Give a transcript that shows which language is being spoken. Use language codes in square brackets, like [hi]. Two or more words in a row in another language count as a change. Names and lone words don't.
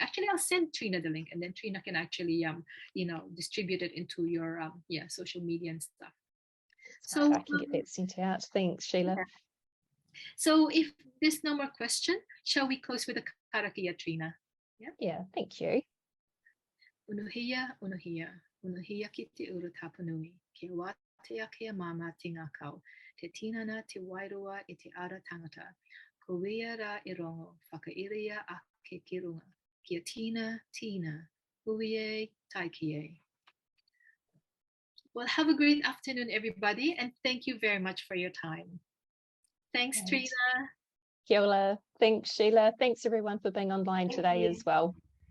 [en] Actually, I'll send Trina the link, and then Trina can actually, distribute it into your social media and stuff. So I can get that sent out. Thanks, Sheila. Yeah. So if there's no more question, shall we close with a karakia, Trina? Yeah, thank you. [mi] Unuhia, unuhia, unuhia ki te uru tapanui, ke watea ke mama tinga kau, te tinana te wairua I te ara tangata, Kowea ra I rongo, whakairia a ke kirunga, kia tina, huie, taikie. [en] Well, have a great afternoon, everybody, and thank you very much for your time. Thanks, Trina. [mi] Kia ora. [en] Thanks, Sheila. Thanks, everyone, for being online today as well.